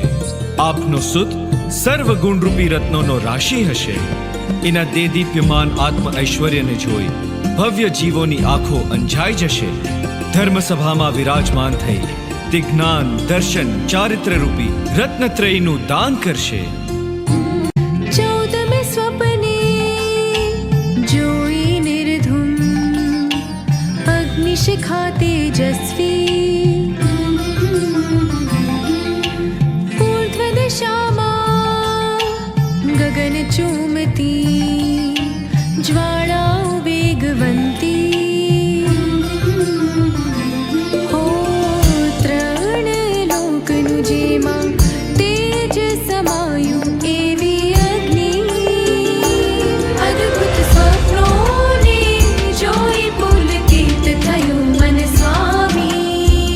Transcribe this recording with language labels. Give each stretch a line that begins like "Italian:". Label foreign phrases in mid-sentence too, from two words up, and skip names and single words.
Gujarati: આપનો સુત સર્વ ગુણરૂપી રત્નોનો રાશિ હશે. એના દેદીપ્યમાન આત્મ ઐશ્વર્યને જોઈ ભવ્ય જીવોની આંખો અંજાઈ જશે. ધર્મસભામાં વિરાજમાન થઈ તે જ્ઞાન, દર્શન, ચારિત્ર રૂપી રત્નત્રયનું દાન કરશે. 14 સ્વપ્ને જોઈ નિર્ધૂમ, અગ્નિશિખા તેજસ્વી, ઊર્ધ્વ दिशाમાં ગગન ચૂમતી, જ્વાળાઓ વેગવંતી. हो 3 લોકનું જેમાં તેજ સમાયું એવી અગ્નિ. અદ્ભુત સ્વપ્નોને જોઈ પુલકિત થયું મન સ્વામી.